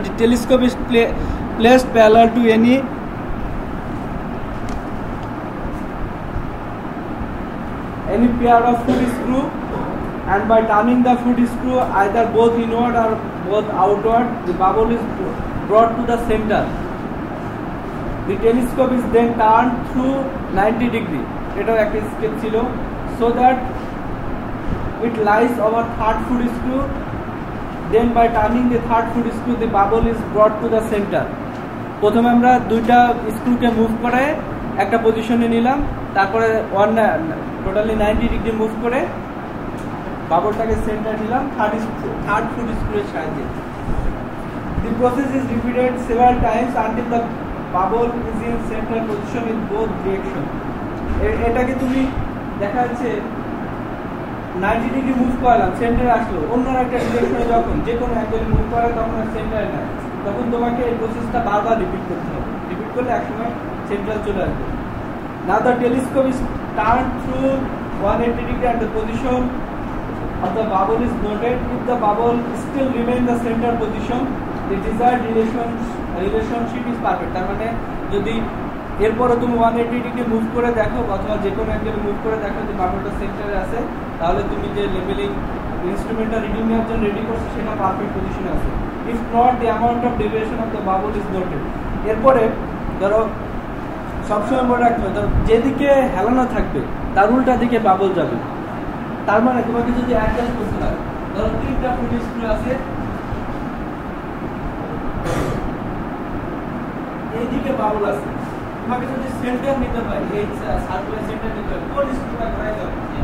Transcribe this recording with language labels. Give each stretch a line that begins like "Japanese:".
English: The telescope is placed parallel to any pair of foot screw, and by turning the foot screw either both inward or both outward, the bubble is brought to the center. The telescope is then turned through 90 degree.
Bangla: এটাও একটা step ছিল।
English: So that it lies over third foot screw. Then by turning the third foot screw, the bubble is brought to the center.
Bangla: প্রথমে আমরা দুইটা স্ক্রুকে move করে একটা পজিশনে নিলাম, তারপরে টোটালি 90 ডিগ্রি মুভ করে বাবলটাকে সেন্টার নিলাম থার্ড ফুট স্ক্রুয়ের সাহায্যে।
English: The process is repeated several times until the bubble is in central position in both direction.
Bangla: এটাকে তুমি দেখা যাচ্ছে 90 ডিগ্রি মুভ করলাম, সেন্টারে আসলো, অন্য একটা ডিরেকশনে যখন যে কোনো অ্যাঙ্গেলে মুভ করে তখন আর সেন্টারে নাই, তখন তোমাকে এই প্রসেসটা বারবার রিপিট করতে হবে। রিপিট করলে একসময় সেন্ট্রাল চলে আসবে।
English: Now the telescope is turned through 180 degree at the position of the bubble is noted. If the bubble still remain the center position, the desired relationship is perfect.
Bangla: তার মানে যদি এরপরে তুমি 180 ডিগ্রি মুভ করে দেখো অথবা যে কোনো অ্যাঙ্গেলে মুভ করে দেখো যে বাবলটা সেন্টারে আছে, তাহলে তুমি যে লেভেলিং ইনস্ট্রুমেন্টটা রিডিং নেওয়ার জন্য রেডি করছো সেটা পারফেক্ট পজিশনে আছে।
English: If not, the amount of deviation of the bubble is noted.
Bangla: এরপরে ধরো সবসময় মনে রাখতে হবে যেদিকে হেলানো থাকবে তার উল্টা দিকে বাবল যাবে। তার মানে তোমাকে যদি অ্যাডজাস্ট করতে হয়, ধরো 3টা ফুট স্ক্রু আছে, এইদিকে বাবল আছে, তোমাকে যদি সেন্টার নিতে হয়, এই সার্কুলার সেন্টার নিতে হয়, কোন স্ক্রুটা ঘোরায় যাবে?